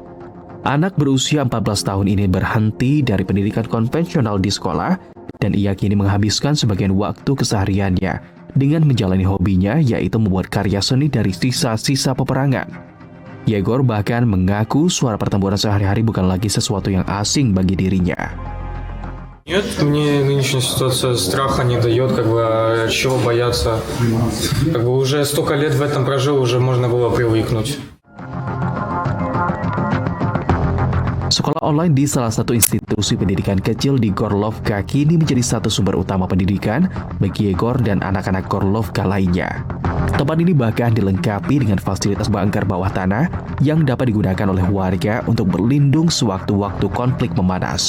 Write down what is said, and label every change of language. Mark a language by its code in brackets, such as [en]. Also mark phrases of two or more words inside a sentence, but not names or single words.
[id] Anak berusia 14 tahun ini berhenti dari pendidikan konvensional di sekolah dan ia kini menghabiskan sebagian waktu kesehariannya dengan menjalani hobinya, yaitu membuat karya seni dari sisa-sisa peperangan. Yegor bahkan mengaku suara pertempuran sehari-hari bukan lagi sesuatu yang asing bagi dirinya. [ru] Нет, мне нынешняя ситуация страха не дает, чего бояться. Уже столько лет в этом прожил, уже можно было привыкнуть. [id] Sekolah online di salah satu institusi pendidikan kecil di Gorlovka kini menjadi satu sumber utama pendidikan bagi Yegor dan anak-anak Gorlovka lainnya. Tempat ini bahkan dilengkapi dengan fasilitas bunker bawah tanah yang dapat digunakan oleh warga untuk berlindung sewaktu-waktu konflik memanas.